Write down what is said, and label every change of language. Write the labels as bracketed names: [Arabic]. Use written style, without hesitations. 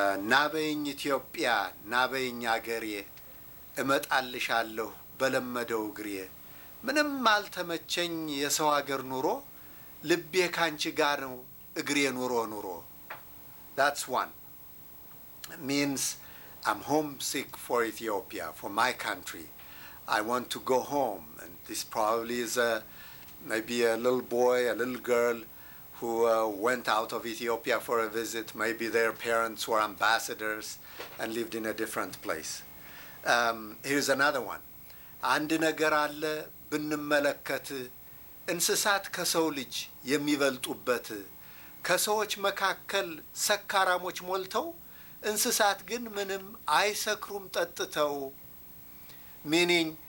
[Amharic] ናበይኝ ኢትዮጵያ ናበይኝ አገሬ እመጣልሻለሁ በለመደው እግሬ ምንም አልተመቸኝ የሰው አገር ኑሮ ልቤ ካንቺ ጋር ነው እግሬ ኑሮ ኑሮ. [English] That's one. It means I'm homesick for Ethiopia, for my country. I want to go home. And this probably is maybe a little boy, a little girl who went out of Ethiopia for a visit. Maybe their parents were ambassadors and lived in a different place. Here's another one. [Amharic] አንድ ነገር አለ ብንመለከት እንስሳት ከሰው ልጅ የሚበልጡበት ከሰዎች መካከል ሰካራሞች ሞልተው እንስሳት ግን ምንም አይሰክሩም ጠጥተው. [English] Meaning,